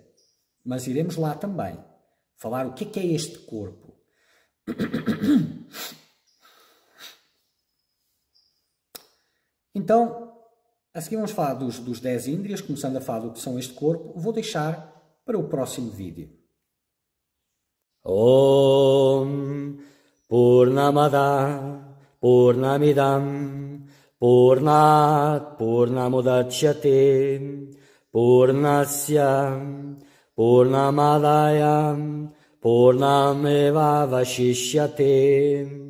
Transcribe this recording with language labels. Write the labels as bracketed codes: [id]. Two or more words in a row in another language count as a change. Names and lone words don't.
[pt] Mas iremos lá também falar o que é este corpo. Então, A seguir vamos falar dos 10 índrias, começando a falar do que são este corpo. Vou deixar para o próximo vídeo. [sa] ॐ पूर्णमद पूर्णमिदम् पूर्णात् पूर्णमुदच्यते पूर्णस्य पूर्णमदाय पूर्णमेव वशिष्यते.